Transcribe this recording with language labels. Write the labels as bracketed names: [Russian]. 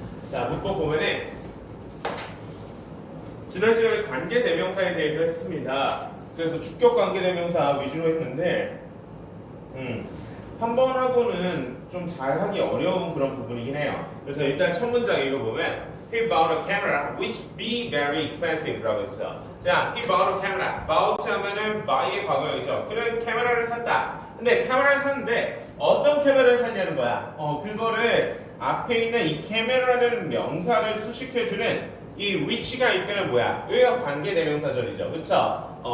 [Korean] 자, 문법 보면은 지난 시간에 관계대명사에 대해서 했습니다. 그래서 주격 관계대명사 위주로 했는데 한 번 하고는 좀 잘하기 어려운 그런 부분이긴 해요. 그래서 일단 첫 문장 읽어보면 [English] He bought a camera which be very expensive [Korean] 라고 했어요. [English] 자, he bought a camera. [Korean] bought 하면은 buy의 과거형이죠. 그는 카메라를 샀다. 근데 카메라를 샀는데 어떤 카메라를 샀냐는 거야. 그거를 앞에 있는 이 카메라라는 명사를 수식해주는 이 which가 있다는 뭐야? 여기가 관계대명사절이죠. 그쵸?